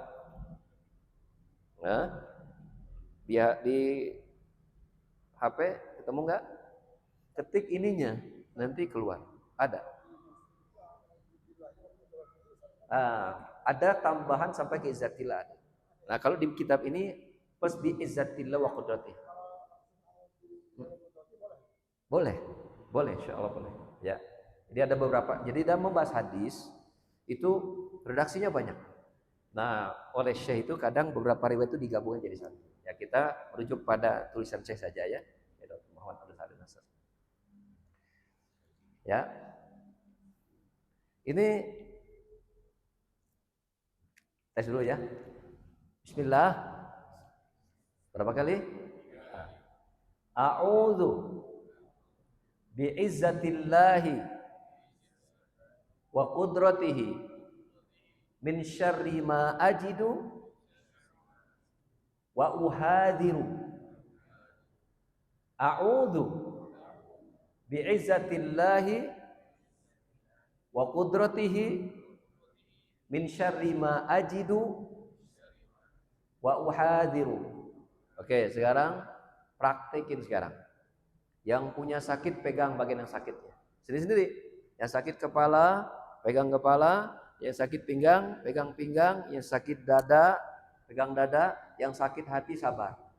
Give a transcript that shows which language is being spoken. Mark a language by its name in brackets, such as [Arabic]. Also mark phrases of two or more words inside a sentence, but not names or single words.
[Indonesian] Nah, biar di HP ketemu enggak? Ketik ininya, nanti keluar. Ada. Ada tambahan sampai ke izzatillah. Nah, kalau di kitab ini pas [Arabic] بعزة الله وقدرته. [Indonesian] Boleh. Boleh, insyaallah boleh. Ya. Jadi ada beberapa. Jadi dalam membahas hadis itu redaksinya banyak. Nah, oleh Syekh itu kadang beberapa riwayat itu digabungkan jadi satu. Ya, kita merujuk pada tulisan Syekh saja ya. Ya, Dr. Muhammad Abdul Halim Nasr. Ya. Ini tes dulu ya. Bismillah. Berapa kali? [Arabic] أعوذ بعزة الله وقدرته من شر ما أجد وأحاذر. أعوذ بعزة الله وقدرته من شر ما أجد وأحاذر. [Indonesian] Oke, sekarang praktekin sekarang. Yang punya sakit pegang bagian yang sakitnya. Sendiri-sendiri. Yang sakit kepala, pegang kepala, yang sakit pinggang, pegang pinggang, yang sakit dada, pegang dada, yang sakit hati sabar.